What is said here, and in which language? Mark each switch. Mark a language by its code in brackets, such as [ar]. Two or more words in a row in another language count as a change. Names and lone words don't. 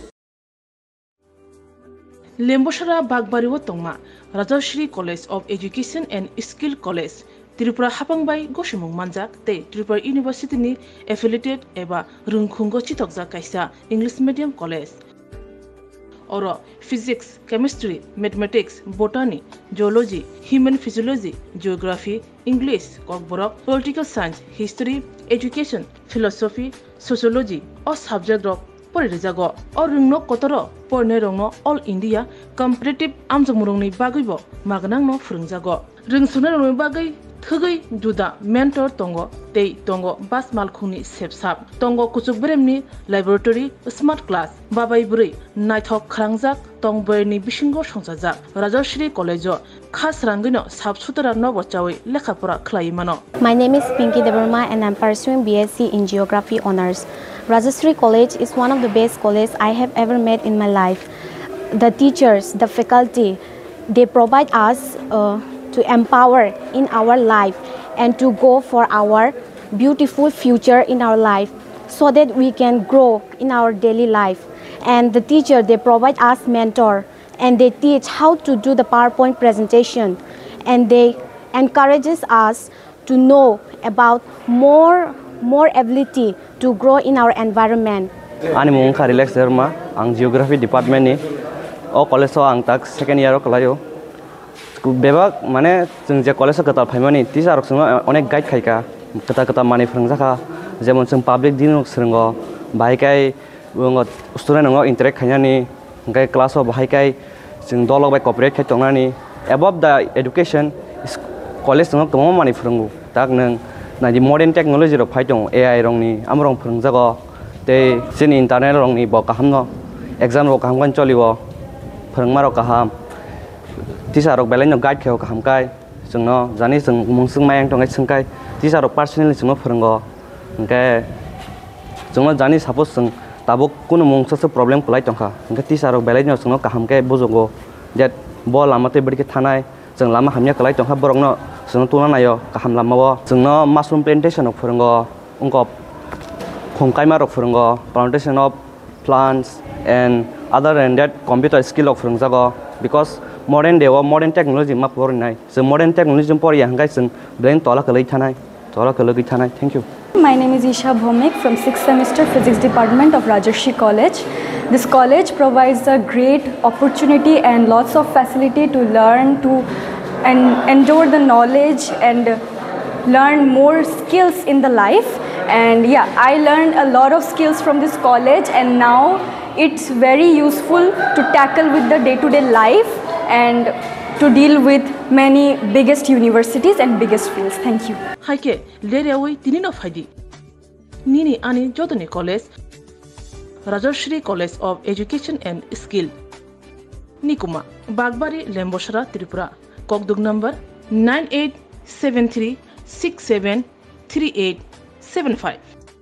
[trp] Lembosara Bagbariwo Tongma, Rajashri College of Education and Skill College, Tripura Hapangbai Goshimung Manjak, Te Tripura University ni affiliated eba Rungkhungo Chitokja Kaisa [en] English Medium College. [trp] Oro [en] Physics, Chemistry, Mathematics, Botany, Geology, Human Physiology, Geography, English, Kokborok, Political Science, History, Education, Philosophy, Sociology, or subject of [trp] Porizago, or Rungno Kotoro, Pornerongno, [en] All India, Comparative [trp] Amjamurongni Bagibo, Magnangno Frungzago. Ring Sunarong Bagi, thugui juda mentor tongo tei tongo bas malkhungni sepsap tongo kuchuk beremni [en] laboratory smart class [trp] babai buri naithok khrangjak tongboyni bisingo songjajak Rajashri College o khas rangino sabsutara no bochawi lekhapura khlai mano. [en] My name is Pinky Devarma and I'm pursuing BSc in Geography Honours. Rajashri College is one of the best colleges I have ever met in my life. The teachers, the faculty, they provide us to empower in our life and to go for our beautiful future in our life so that we can grow in our daily life. And the teacher, they provide us mentor and they teach how to do the PowerPoint presentation and they encourages us to know about more ability to grow in our environment. [trp] Ani mung ka relax derma ang [en] geography department [trp] ni o college ang tak [en] second year [trp] kalayo bebak mane jeng je college kata phaimani teacher rok sung onek guide khaika kata mani phrungjaka jemon jeng public din rok srungo bhaikai bungo student ngo interact khainani gai class of bhaikai jeng dolok bai cooperate khai tongnani [en] above the education college [trp] ngo tomo mani phrungu tak nang na di [en] modern technology [trp] rok phaitong AI rong ni amrong phrungjago tei sin internet rong ni bo kaham no exam rok kaham kan cholibo phrungma rok kaham teacher rok belai no guide kheo kaham kai jengno jani jeng mungsung mayang tongai sungkai teacher rok personally jengno phrungo engke jengno jani suppose jeng tabuk kuno mungsa problem kulai tongkha engke teacher rok belai no jengno kaham kai bojogo that bo lamate bidike thanai jeng lama hamya kulai tongkha borok no jengno tuna nayo kaham lama bo jengno [en] mushroom plantation [trp] rok phrungo ungko khongkaima rok phrungo [en] plantation of plants and other than that computer skill [trp] rok phrungjago [en] because modern day or modern technology [trp] ma porinai so [en] modern technology [trp] por yang guys brain tola kalai thanai [en] thank you. My name is Isha Bhomik from 6th semester physics department of Rajashri College. This college provides a great opportunity and lots of facility to learn and endure the knowledge and learn more skills in the life. And yeah, I learned a lot of skills from this college and now it's very useful to tackle with the day-to-day life and to deal with many biggest universities and biggest fields. Thank you. [trp] Haike lerewi tinino faidi nini ani jodoni college Rajashri College of Education and Skill Nikuma Bagbari Lemboshara Tripura Kokdug number 9873673875